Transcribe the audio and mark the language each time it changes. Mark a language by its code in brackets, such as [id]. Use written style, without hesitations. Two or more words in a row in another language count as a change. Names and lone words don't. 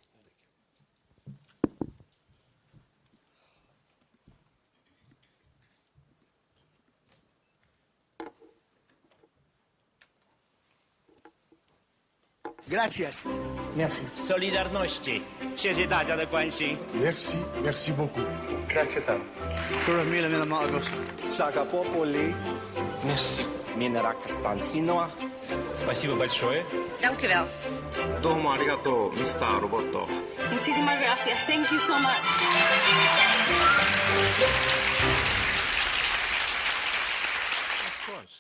[es] Gracias. [fr] Merci. [pl] Solidarności. [zh] 谢谢大家的关心。 [fr] Merci, merci beaucoup. [it] Grazie tanto. Сакапополи. [fr] Merci. [ru] Минера Константинова. Спасибо большое. [nl] Dank u wel. [ja] どうも ありがとう, Mr. Roboto. [es] Muchísimas gracias. [en] Thank you so much. Of course.